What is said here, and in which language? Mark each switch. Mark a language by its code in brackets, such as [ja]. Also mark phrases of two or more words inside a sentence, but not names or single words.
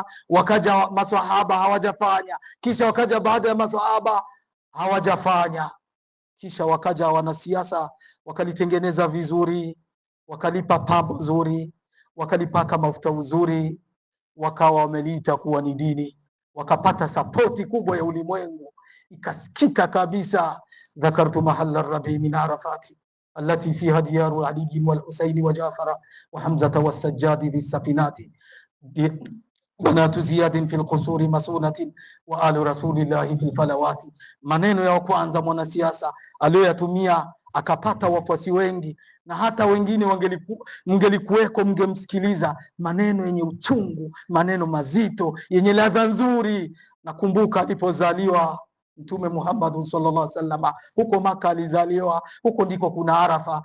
[sw] Wakaja maswahaba hawajafanya, kisha wakaja baada ya maswahaba hawajafanya, kisha wakaja wanasiasa wakalitengeneza vizuri, wakalipa pambo zuri, wakalipaka mafuta uzuri, wakawa wameliita kuwa ni dini, wakapata sapoti kubwa ya ulimwengu, ikasikika kabisa. [ar] ذكرت محل ربع من عرفات التي فيها ديار علي والحسين وجعفر وحمزة والسجاد في سفينة بنات زياد في القصور مصونة وآل رسول الله في الفلوات. [sw] Maneno ya kwanza mwanasiasa aliyoyatumia akapata wafuasi wengi, na hata wengine mngelikuweko mngemsikiliza. Maneno yenye uchungu, maneno mazito yenye ladha nzuri. Nakumbuka alipozaliwa Mtume Muhammad [ar] صلى الله عليه وسلم, [sw] huko Maka alizaliwa, huko ndiko kuna Arafa.